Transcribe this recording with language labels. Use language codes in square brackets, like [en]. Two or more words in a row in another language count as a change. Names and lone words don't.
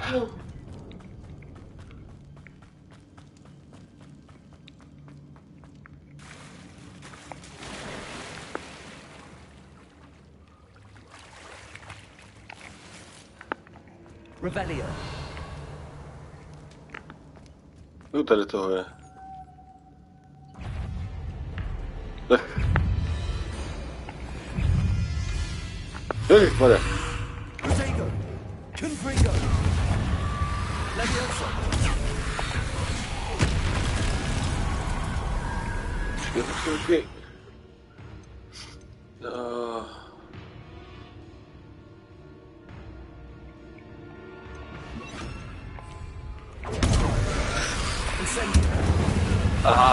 [cs] Revelio. No tady toho je. Ježišmarja. Protego. Confringo. Leviosa. Okay. Aha.